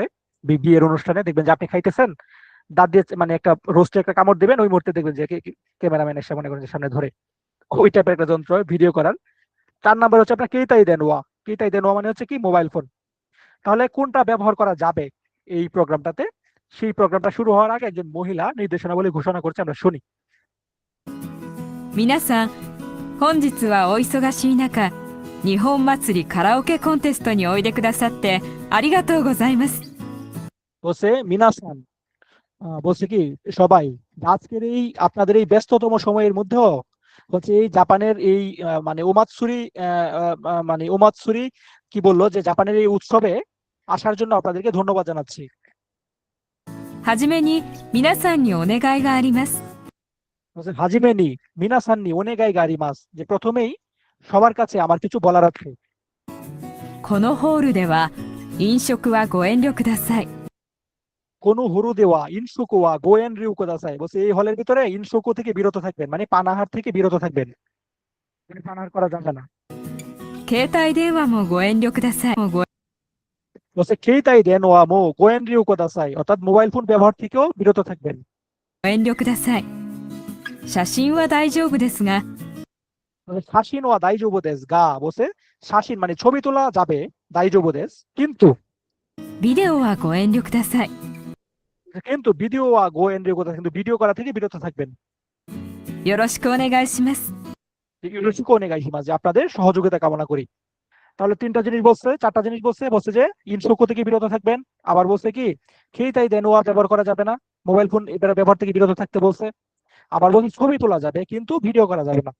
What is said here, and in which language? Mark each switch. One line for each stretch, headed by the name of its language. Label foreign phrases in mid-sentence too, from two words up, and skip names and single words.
Bangla: বিয়ের অনুষ্ঠানে দেখবেন যে আপনি খাইতেছেন, দাঁত দিয়ে মানে একটা রোস্টে একটা কামড় দিবেন, ওই মুহূর্তে দেখবেন যে ক্যামেরাম্যান এসে মনে করেন যে সামনে ধরে, ওই টাইপের একটা যন্ত্র ভিডিও করার। 4 নাম্বার হচ্ছে আপনার
Japanese: 携帯 電話, 携帯 電話
Bangla: মানে হচ্ছে কি মোবাইল ফোন। তাহলে কোনটা ব্যবহার করা যাবে এই প্রোগ্রামটাতে? সেই প্রোগ্রামটা শুরু হওয়ার আগে একজন মহিলা নির্দেশনাবলী ঘোষণা করছে, আমরা শুনি।
Japanese: 皆さん、本日はお忙しい中、日本祭りカラオケコンテストにおいでくださってありがとうございます。
Bangla: বলছে মিনাসান, বলছে কি সবাই, আজকের এই আপনাদের এই ব্যস্ততম সময়ের মধ্যেও হচ্ছে এই জাপানের এই মানে ওমাৎসুরি, মানে ওমাৎসুরি কি বললো, যে জাপানের এই উৎসবে আসার জন্য আপনাদেরকে ধন্যবাদ জানাচ্ছি।
Japanese: はじめに皆さんにお願いがあります。
Bangla: বলছে
Japanese: はじめに 皆さんに お願い があります,
Bangla: যে প্রথমেই সবার কাছে আমার কিছু বলার আছে।
Japanese: このホールでは飲食はご遠慮ください。この ホール では 飲食は ご遠 慮 ください,
Bangla: বলছে এই হলের ভিতরে ইনসুকো থেকে বিরত থাকবেন, মানে পানাহার থেকে বিরত থাকবেন, মানে পানাহার করা যাবে না।
Japanese: 携帯電話もご遠慮ください。もうご
Bangla: বলছে
Japanese: 携帯 電話 も ご遠 慮 ください,
Bangla: অর্থাৎ মোবাইল ফোন ব্যবহার থেকেও বিরত থাকবেন।
Japanese: ご遠慮ください。写真は大丈夫ですが、写真 は 大丈夫 です が,
Bangla: বলছে শাসিন মানে ছবি তোলা যাবে,
Japanese: 大丈夫 です
Bangla: কিন্তু,
Japanese: ビデオはご遠慮ください。
Bangla: কিন্তু
Japanese: ビデオ は ご 遠 慮 ください,
Bangla: কিন্তু ভিডিও করা থেকে বিরত থাকবেন।
Japanese: よろしくお願いします。よろしく お願いします,
Bangla: যে আপনাদের সহযোগিতা কামনা করি। তাহলে 3টা জিনিস বলছে, 4টা জিনিস বলছে, বলছে যে ইনসোকো থেকে বিরত থাকবেন, আবার বলছে কি
Japanese: 携帯 電話
Bangla: ব্যবহার করা যাবে না, মোবাইল ফোন এটা ব্যবহার থেকে বিরত থাকতে বলছে, আবার বলছে ছবি তোলা যাবে কিন্তু ভিডিও করা যাবে না।